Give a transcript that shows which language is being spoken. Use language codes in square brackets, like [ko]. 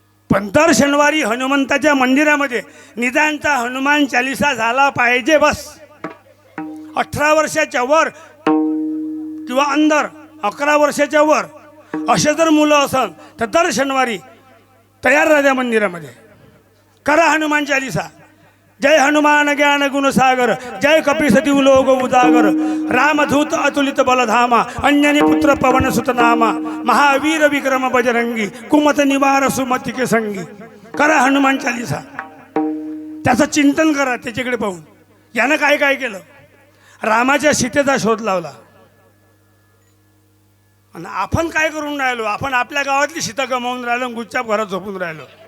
[mr] पण दर शनिवारी हनुमंताच्या मंदिरामध्ये निदानचा हनुमान चालिसा झाला पाहिजे बस. 18 वर्षाच्या वर किंवा अंदर 11 वर्षाच्या वर असे जर मुलं असन तर दर शनिवारी तयार राहा मंदिरामध्ये. करा हनुमान चालिसा. [hi] जय हनुमान ज्ञान गुण सागर, जय कपीसती लोक उदागर, रामधूत अतुलित बलधामा, अंजनी पुत्र पवन सुत नामा, महावीर विक्रम बजरंगी, कुमत निवार सुमति के संगी. [mr] करा हनुमान चालिसा. त्याचं चिंतन करा त्याच्याकडे पाहून. यानं काय काय केलं? रामाच्या सीतेचा शोध लावला. आणि आपण काय करून राहिलो? आपण आपल्या गावातली सीता गमावून राहिलो, गुच्चाप घरात झोपून राहिलो.